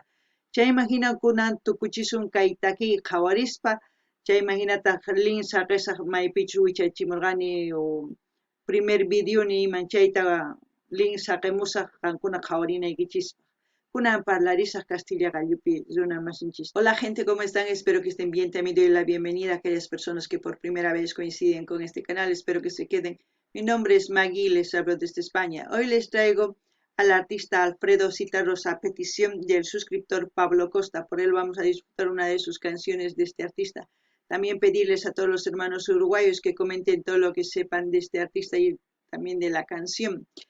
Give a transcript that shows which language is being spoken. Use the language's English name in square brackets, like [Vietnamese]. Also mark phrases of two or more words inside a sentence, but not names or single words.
[Quechua] Chayman hina kunan tukuchisun kay takiy qhawarispa chayman hinataq linsa qisaq maypichu wichaychimurqani [Spanish] primer videoni [Quechua] iman chayta linsa qimusaq qankuna qhawarinaykichis. Kunan parlarisaq Castilla gallupi runa masinchis. [Spanish] Hola gente, ¿cómo están? Espero que estén bien. También doy la bienvenida a aquellas personas que por primera vez coinciden con este canal. Espero que se queden. Mi nombre es Maggie, les hablo desde España. Hoy les traigo al artista Alfredo Zitarrosa a petición del suscriptor Pablo Costa. Por él vamos a disfrutar una de sus canciones de este artista. También pedirles a todos los hermanos uruguayos que comenten todo lo que sepan de este artista y también de la canción.